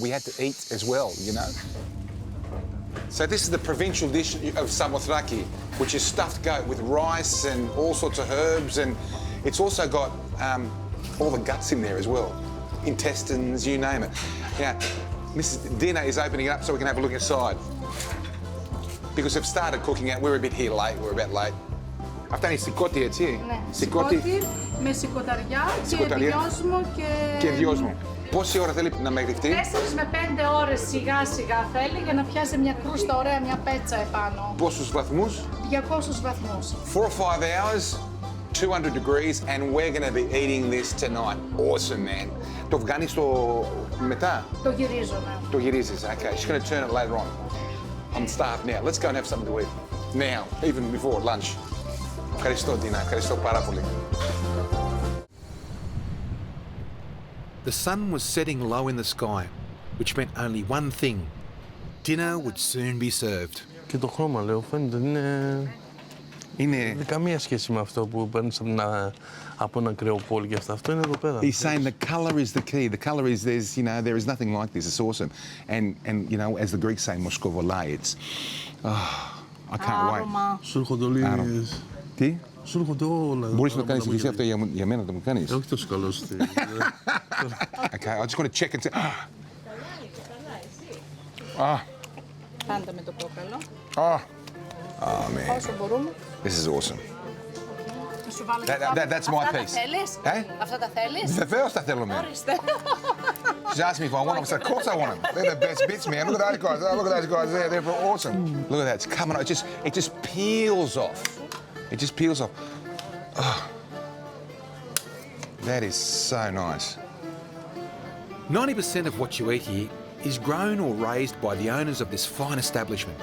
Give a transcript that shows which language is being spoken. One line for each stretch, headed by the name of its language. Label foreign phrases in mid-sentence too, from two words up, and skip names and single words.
English: We had to eat as well, you know. So this is the provincial dish of Samothrace, which is stuffed goat with rice and all sorts of herbs, and it's also got all the guts in there as well. Intestines, you name it. Now, Mrs. Dina is opening it up so we can have a look inside. Because we've started cooking it, we're a bit here late, we're a bit late.
Greek: Αυτά είναι σηκώτη, έτσι. Ναι, Σηκώτη σηκώτη με σηκωταριά και Σηκωταριά. δυόσμο και δυόσμο. Πόση ώρα θέλει να μεγριχτεί? 4 με 5 ώρες σιγά σιγά θέλει για να πιάσει μια κρούστα ωραία, μια πέτσα επάνω. Πόσους βαθμούς? 200 βαθμούς.
English: 4 or 5 hours, 200 degrees, and we're going to be eating this tonight. Awesome, man.
Greek: Το βγάνεις το μετά? Το γυρίζομαι. Το γυρίζεις,
English: okay. She's going to turn it later on. I'm starved now. Let's go and have something to eat. Now, even before lunch.
Greek: Ευχαριστώ, Dina. Ευχαριστώ πάρα πολύ.
English: The sun was setting low in the sky, which meant only one thing. Dinner would soon be served.
Greek: Και το χρώμα, λέω, φαίνεται είναι... Δεν καμία σχέση με αυτό που παίρνεις από ένα κρεοπόλι και αυτά. Αυτό είναι εδώ πέρα.
English: He's saying the colour is the key. The colour is, there is nothing like this. It's awesome. And you know, as the Greeks say, moskovolai, it's... Oh, I can't wait.
Greek: Σου έρχονται όλοι... Τι? Σου έρχονται όλα. Μπορείς να το κάνεις και εσύ αυτό για μένα, το μου κάνεις? Όχι τόσο καλό.
English: Okay, I just want to check and say...
Greek: Πάντα με το κόκαλο.
English: Oh, man.
Greek: Όσο μπορούμε.
English: This is awesome.
Greek: Να σου βάλω
English: That's my piece.
Greek: Αυτά τα θέλεις? Αυτά τα θέλεις? Βεβαίως τα θέλω, man. Ορίστε.
English: She asked me if I want them. I said, of course I want them. They're the best bits, man. Look at those guys. Look at those guys there. They're awesome. Look at that. It's coming. It just peels off. It just peels off. Oh. That is so nice. 90% of what you eat here is grown or raised by the owners of this fine establishment.